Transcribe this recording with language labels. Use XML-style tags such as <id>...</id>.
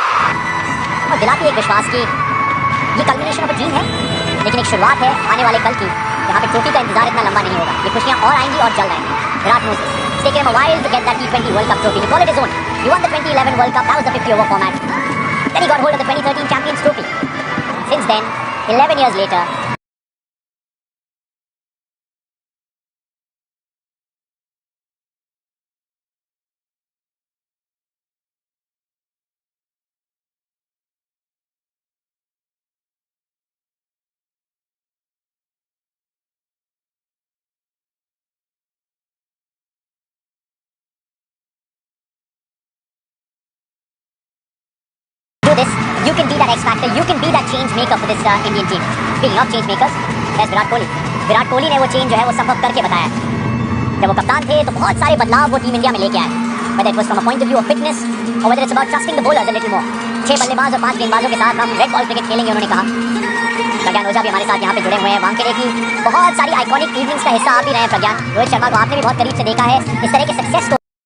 <hi>दिलाती है एक विश्वास की ये</hi> <en>culmination of a dream</en> <hi>है, लेकिन एक शुरुआत है आने वाले कल की। यहाँ पे ट्रॉफी का इंतजार इतना लंबा नहीं होगा, ये खुशियाँ और आएंगी और चल रहे हैं।</hi> <en>Virat knows this. It's taken him a while to get that T20 World Cup trophy. To call it his own. He won the 2011 World Cup, that was the 50 over format. Then he got hold of the 2013 Champions Trophy. Since then, 11 years later, do this, you can be that X factor, you can be that change maker for this Indian team. Speaking of change makers, there's Virat Kohli.</en> <hi>Virat Kohli ने वो change जो है वो संभव करके बताया। जब वो कप्तान थे तो बहुत सारे बदलाव वो टीम इंडिया में लेके आए,</hi> <en>whether it was from a point of view of fitness or whether it's about trusting the bowlers a little more.</en> <hi>6 बल्लेबाज और 5 गेंदबाजों के साथ हम रेड बॉल क्रिकेट खेलेंगे, उन्होंने कहा। प्रज्ञान ओझा भी हमारे साथ यहाँ पे जुड़े हुए हैं। वानखेड़े की बहुत सारी आइकॉनिक इवनिंग्स का हिस्सा आप भी रहे हैं प्रज्ञान। रोहित शर्मा को आपने भी बहुत करीब से देखा है इस तरह के सक्सेस को।</hi>